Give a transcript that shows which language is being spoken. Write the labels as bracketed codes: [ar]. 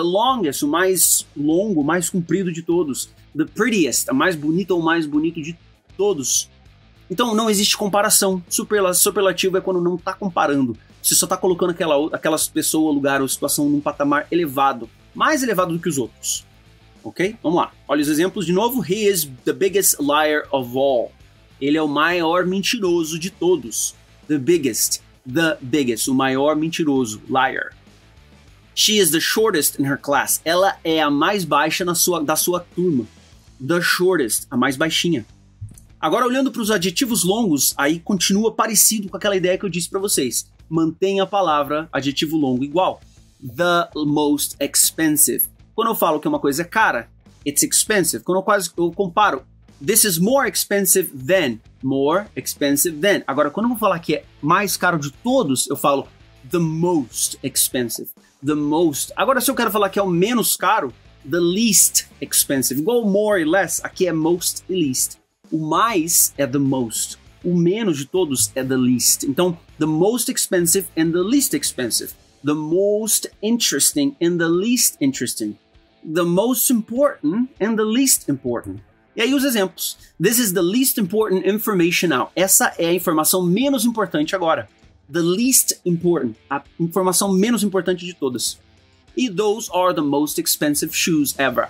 [pt] The longest, o mais longo, o mais comprido de todos. The prettiest, a mais bonita ou mais bonito de todos. Então não existe comparação. Superlativo é quando não está comparando. Você só está colocando aquelas pessoas, lugar ou situação num patamar elevado. Mais elevado do que os outros. Ok? Vamos lá. Olha os exemplos de novo. [en] He is the biggest liar of all. [pt] Ele é o maior mentiroso de todos. The biggest, o maior mentiroso, liar. [en] She is the shortest in her class. [pt] Ela é a mais baixa da sua turma. The shortest, a mais baixinha. Agora, olhando para os adjetivos longos, aí continua parecido com aquela ideia que eu disse para vocês. Mantenha a palavra adjetivo longo igual. The most expensive. Quando eu falo que uma coisa é cara, it's expensive. Quando eu comparo, [en] this is more expensive than. [pt] More expensive than. Agora, quando eu vou falar que é mais caro de todos, eu falo the most expensive. The most. Agora, se eu quero falar que é o menos caro, the least expensive. Igual more e less, aqui é most e least. O mais é the most. O menos de todos é the least. [en] Então, the most expensive and the least expensive. The most interesting and the least interesting. The most important and the least important. [pt] E aí os exemplos. [en] This is the least important information now. [pt] Essa é a informação menos importante agora. The least important. A informação menos importante de todas. [en] E those are the most expensive shoes ever.